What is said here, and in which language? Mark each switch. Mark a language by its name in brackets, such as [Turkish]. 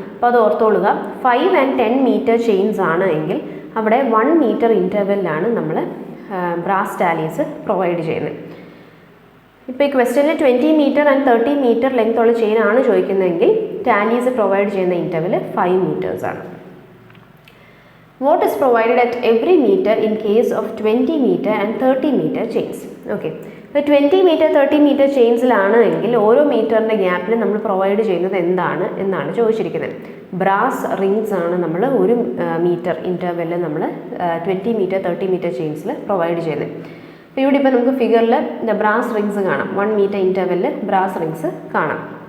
[Malayalam] അപ്പോൾ അത് ഓർത്തോളുക, 5 and 10 meter chains ആണ് എങ്കിൽ അവിടെ 1 meter ഇൻ്റർവെല്ലാണ് നമ്മൾ ബ്രാസ് ടാലീസ് പ്രൊവൈഡ് ചെയ്യുന്നത്. ഇപ്പോൾ ഈ ക്വസ്റ്റ്യനിൽ 20 meter ആൻഡ് 30 meter ലെങ്ത് ഉള്ള ചെയിൻ ആണ് ചോദിക്കുന്നതെങ്കിൽ ടാലീസ് പ്രൊവൈഡ് ചെയ്യുന്ന ഇൻ്റർവെൽ 5 meters ആണ്. [English] What is provided at every meter in case of 20 meter and 30 meter chains? Okay. [Malayalam] ഇപ്പോൾ 20 മീറ്റർ 30 മീറ്റർ ചെയിൻസിലാണ് എങ്കിൽ ഓരോ മീറ്ററിൻ്റെ ഗ്യാപ്പിൽ നമ്മൾ പ്രൊവൈഡ് ചെയ്യുന്നത് എന്താണ് എന്നാണ് ചോദിച്ചിരിക്കുന്നത്. ബ്രാസ് റിങ്സ് ആണ് നമ്മൾ ഒരു മീറ്റർ ഇൻ്റർവെല്ലിൽ നമ്മൾ 20 മീറ്റർ 30 മീറ്റർ ചെയിൻസിൽ പ്രൊവൈഡ് ചെയ്യുന്നത്. അപ്പോൾ ഇവിടെ ഇപ്പോൾ നമുക്ക് ഫിഗറിൽ ബ്രാസ് റിങ്സ് കാണാം. 1 മീറ്റർ ഇൻ്റർവെല്ലിൽ ബ്രാസ് റിങ്സ് കാണാം.